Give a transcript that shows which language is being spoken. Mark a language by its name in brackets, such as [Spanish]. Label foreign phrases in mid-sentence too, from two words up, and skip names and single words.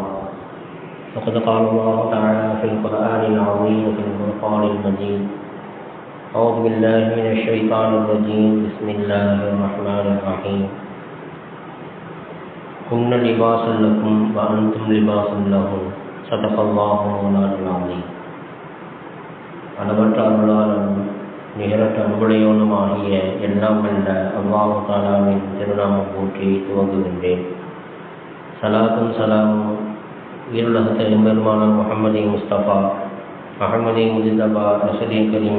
[Arabic] فقد قال الله تعالى في القرآن العظيم في الفرقان المجيد: أعوذ بالله من الشيطان الرجيم. بسم الله الرحمن الرحيم. هن لباس لكم وأنتم لباس لهم. صدق الله مولانا العظيم. [Tamil] அளவற்ற அருளாளனும் நிகரற்ற அன்புடையவனுமாகிய எல்லாம் வல்ல அல்லாஹ் தஆலாவின் திருநாமம் போற்றி துவங்குகின்றேன். சலாத்தும் சலாமும் உயிருலகத்த எம்பெருமானார் முஹம்மது முஸ்தபா அஹமது முஜ்தபா ரசூலே கரீம்